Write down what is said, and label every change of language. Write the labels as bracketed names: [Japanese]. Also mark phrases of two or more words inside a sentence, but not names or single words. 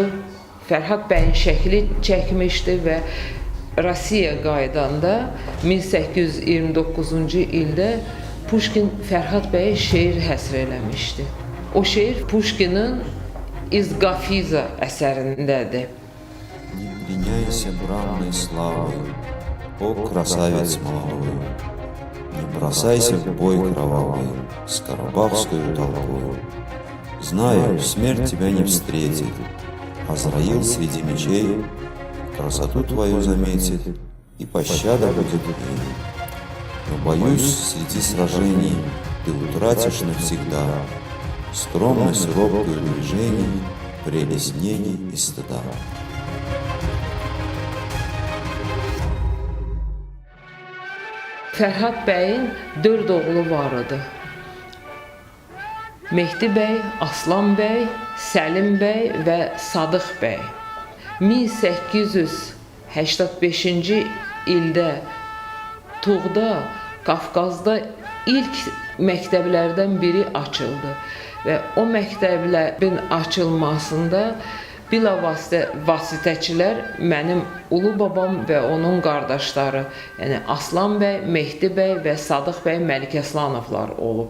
[Azerbaijani] Fərhad bəyin şəkli çəkmişdi və Rusiya qaydanda 1829-cu ildə Puşkin Fərhad bəyə şeir həsr eləmişdi. O şeir Puşkinin İzgafiza əsərindədir. [Russian] Не пленяйся бранной славой, о красавец молодой, не бросайся в бой кровавый с карабахскою толпой. Знаю, смерть тебя не встретит, Азраил среди мечей красоту твою заметит, и пощада будет ей. Но боюсь, среди сражений ты утратишь навсегда скромность робкую движений, прелесть неги и стыда. [Azerbaijani] Fərhad bəyin 4 oğlu var idi. Mehdi bəy, Aslan bəy, Səlim bəy və Sadıq bəy. 1885-ci ildə Tuğda, Qafqazda ilk məktəblərdən biri açıldı və o məktəblərin açılmasında bilavasitə vasitəçilər mənim ulu babam və onun qardaşları, yəni Aslan bəy, Mehdi bəy və Sadıq bəy Məlikəslanovlar olub.